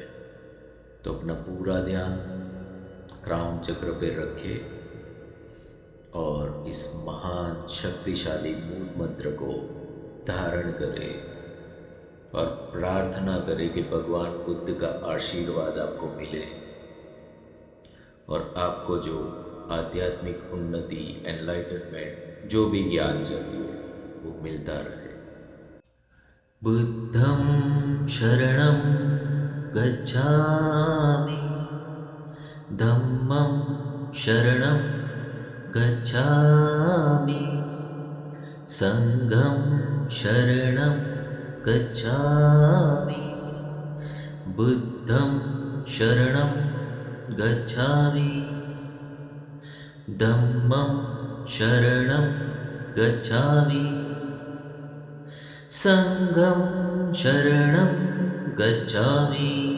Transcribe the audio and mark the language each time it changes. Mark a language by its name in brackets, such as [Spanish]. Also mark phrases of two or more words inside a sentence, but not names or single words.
[Hindi] तो अपना पूरा ध्यान क्राउन चक्र पे रखें और इस महान शक्तिशाली मूल मंत्र को धारण करें और प्रार्थना करें कि भगवान बुद्ध का आशीर्वाद आपको मिले और आपको जो आध्यात्मिक उन्नति, एनलाइटनमेंट, जो भी ज्ञान चाहिए वो मिलता रहे। [Pali] बुद्धं शरणं गच्छामि, धम्मं शरणं गच्छामि, संघं शरणं गच्छामि, बुद्धं शरणं गच्छामि, धम्मं शरणं गच्छामि, संघं शरणं गच्छामि,